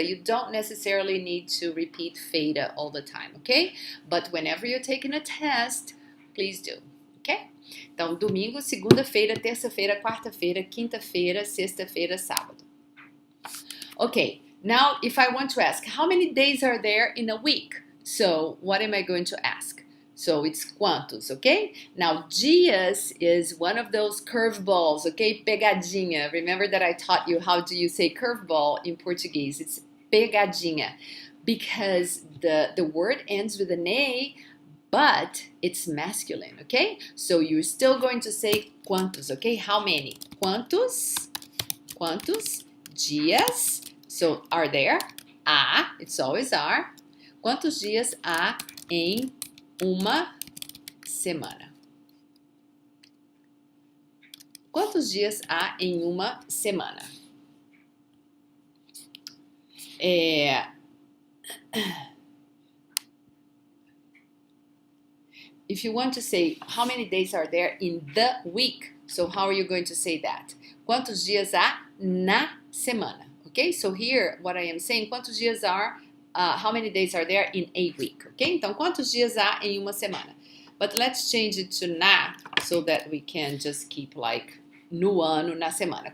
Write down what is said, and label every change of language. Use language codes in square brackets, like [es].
[en] You don't necessarily need to repeat feira all the time, okay? But whenever you're taking a test, please do, okay? [pt] Então, domingo, segunda-feira, terça-feira, quarta-feira, quinta-feira, sexta-feira, sábado. [en] Okay, now if I want to ask, how many days are there in a week? So, what am I going to ask? So it's quantos, okay? Now, dias is one of those curveballs, okay? Pegadinha. Remember that I taught you how do you say curveball in Portuguese? It's pegadinha because the word ends with an A, but it's masculine, okay? So you're still going to say quantos, okay? How many? [pt] Quantos dias, [en] so are there? Há, it's always are. [pt] Quantos dias há em uma semana? Quantos dias há em uma semana? [en] If you want to say how many days are there in the week, so how are you going to say that? [pt] Quantos dias há na semana? [en] Okay, so here what I am saying, [pt] quantos dias [en] are, how many days are there in a week? [pt] Okay, então quantos dias há em uma semana? [en] But let's change it to na, so that we can just keep like [pt] no ano, na semana.